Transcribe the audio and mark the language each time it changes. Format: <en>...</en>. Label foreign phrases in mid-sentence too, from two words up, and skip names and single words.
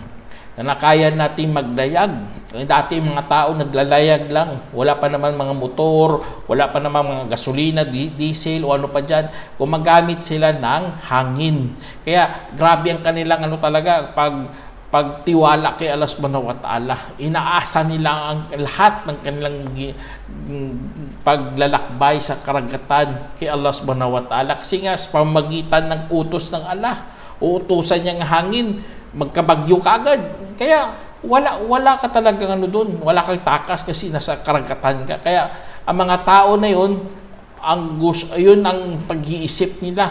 <tl>Na kaya natin maglayag. Dati mga tao naglalayag lang. Wala pa naman mga motor, wala pa naman mga gasolina, diesel o ano pa dyan. Gumagamit sila ng hangin. Kaya grabe ang kanilang talaga pagtiwala kay</tl> <ar>الله سبحانه وتعالى.</ar> <tl>Inaasa nila ang lahat ng kanilang paglalakbay sa karagatan kay</tl> <ar>الله سبحانه وتعالى.</ar> <tl>Kasi nga sa pamagitan ng utos ng Allah, uutusan niya ng hangin, magkabagyo kagad. Kaya wala ka talagang doon, wala kang takas kasi nasa karagatan ka. Kaya ang mga tao na yun, yun ang pag-iisip nila.</tl>